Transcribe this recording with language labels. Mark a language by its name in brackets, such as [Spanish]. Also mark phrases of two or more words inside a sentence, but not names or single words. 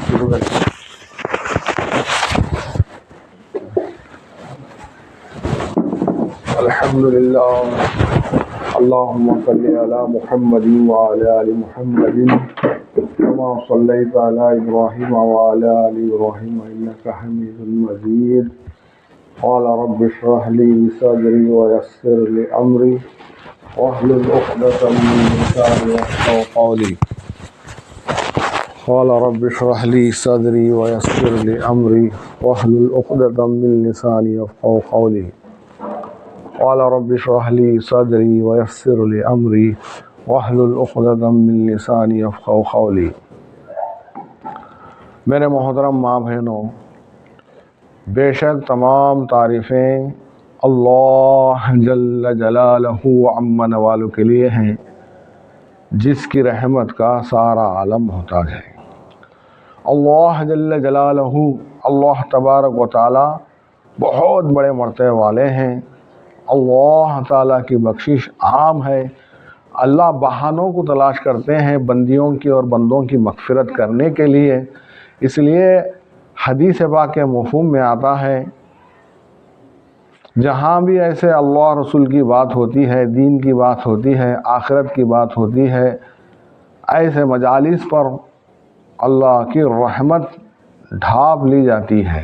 [Arabic] الحمد لله اللهم صل على محمد وعلى آل محمد كما صليت على إبراهيم وعلى آل إبراهيم إنك حميد مجيد. قال رب اشرح لي صدري ويسر لي أمري واحلل عقدة من لساني يفقهوا قولي. قال رب اشرح لي صدري ويسر لي أمري واحلل عقدة من لساني يفقهوا قولي. قال رب اشرح لي صدري ويسر لي أمري واحلل عقدة من لساني يفقهوا قولي. [Urdu] میرے محترم ماں بہنوں، بیشک تمام تعریفیں اللہ [Arabic] جل جلاله وعم نواله [Urdu] کے لیے ہیں، جس کی رحمت کا سارا عالم محتاج ہے. [Arabic] الله جل جلاله, [Urdu] अल्लाह [Arabic] تبارك وتعالى [Urdu] بہت بڑے مرتبے والے ہیں. اللہ تعالیٰ کی بخشش عام ہے. اللہ بہانوں کو تلاش کرتے ہیں بندیوں کی اور بندوں کی مغفرت کرنے کے لیے. اس لیے حدیث پاک کے مفہوم میں آتا ہے، جہاں بھی ایسے اللہ رسول کی بات ہوتی ہے، دین کی بات ہوتی ہے، آخرت کی بات ہوتی ہے، ایسے مجالس پر اللہ کی رحمت ڈھانپ لی جاتی ہے.